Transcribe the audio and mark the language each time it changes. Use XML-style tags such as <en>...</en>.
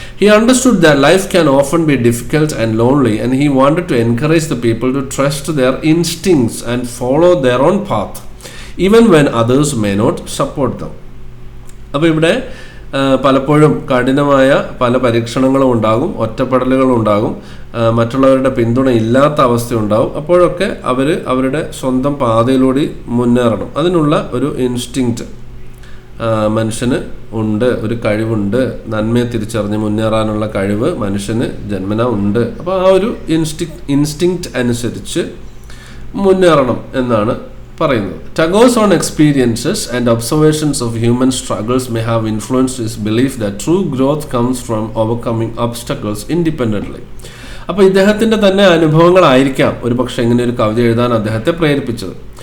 <en>He understood that life can often be difficult and lonely, and he wanted to encourage the people to trust their instincts and follow their own path, even when others may not support them.</en> <ml>അപ്പോൾ ഇവിടെ പലപ്പോഴും കഠിനമായ പല പരീക്ഷണങ്ങളും ഉണ്ടാകും, ഒറ്റപ്പെടലുകളും ഉണ്ടാകും, മറ്റുള്ളവരുടെ പിന്തുണ ഇല്ലാത്ത അവസ്ഥയുണ്ടാകും. അപ്പോഴൊക്കെ അവരുടെ സ്വന്തം പാതയിലൂടെ മുന്നേറണം. അതിനുള്ള ഒരു ഇൻസ്റ്റിങ്ക്റ്റ് മനുഷ്യന് ഉണ്ട്, ഒരു കഴിവുണ്ട്, നന്മയെ തിരിച്ചറിഞ്ഞ് മുന്നേറാനുള്ള കഴിവ് മനുഷ്യന് ജന്മന ഉണ്ട്. അപ്പോൾ ആ ഒരു ഇൻസ്റ്റിങ്ക്റ്റ് അനുസരിച്ച് മുന്നേറണം എന്നാണ് പറയുന്നത്.</ml> <en>Tagore's own experiences and observations of human struggles may have influenced his belief that true growth comes from overcoming obstacles independently.</en> <ml>അപ്പോൾ ഇദ്ദേഹത്തിൻ്റെ തന്നെ അനുഭവങ്ങളായിരിക്കാം ഒരു പക്ഷേ ഇങ്ങനെ ഒരു കവിത എഴുതാൻ അദ്ദേഹത്തെ പ്രേരിപ്പിച്ചത്.</ml>